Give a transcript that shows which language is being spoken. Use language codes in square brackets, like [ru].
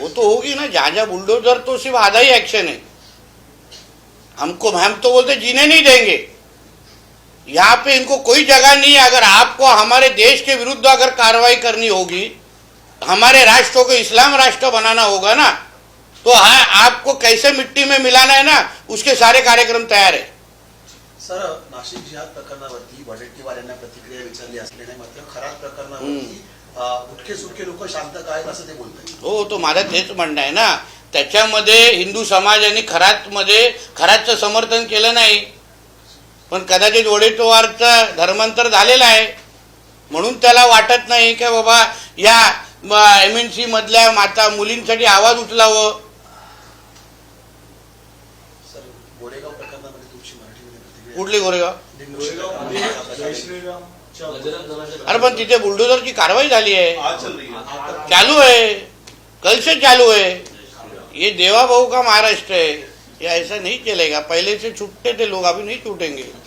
[hi] वो तो होगी ना, जहां बुलडोजर तो सिर्फ आधा ही एक्शन है। हम तो बोलते जीने नहीं देंगे, यहाँ पे इनको कोई जगह नहीं है। अगर आपको हमारे देश के विरुद्ध अगर कार्रवाई करनी होगी, हमारे राष्ट्र को इस्लाम राष्ट्र बनाना होगा ना, तो हाँ, आपको कैसे मिट्टी में मिलाना है ना, उसके सारे कार्यक्रम तयार है। [mr] सर, नाशिक जिहाद प्रकरणावरती वडेट्टीवार यांना प्रतिक्रिया विचारली असल्याने मात्र खराब प्रकरणावरती उठके सुटके लोक शांत काय असं ते बोलतात। हो, तो माझं तेच म्हणणं आहे ना, त्याच्यामध्ये हिंदू समाजाने खरातचं समर्थन केलं नाही, पण कदाचित वडेट्टीवारचं धर्मांतर झालेलं आहे, म्हणून त्याला वाटत नाही की बाबा या MNC मधल्या माता मुलींसाठी आवाज उचलावं। सर, गोरेगाव प्रकरणामध्ये तुमची मराठीमध्ये प्रतिक्रिया? कुठली गोरेगाव? [hi] जय श्रीराम [mr] अरे पण तिथे बुलडोजरची कारवाई झाली आहे, [hi] आज चल रही है। चालू है, कल से चालू है। ये देवा बहू का महाराष्ट्र है, ये ऐसा नहीं चलेगा। पहले से छूटते थे लोग, अभी नहीं छूटेंगे।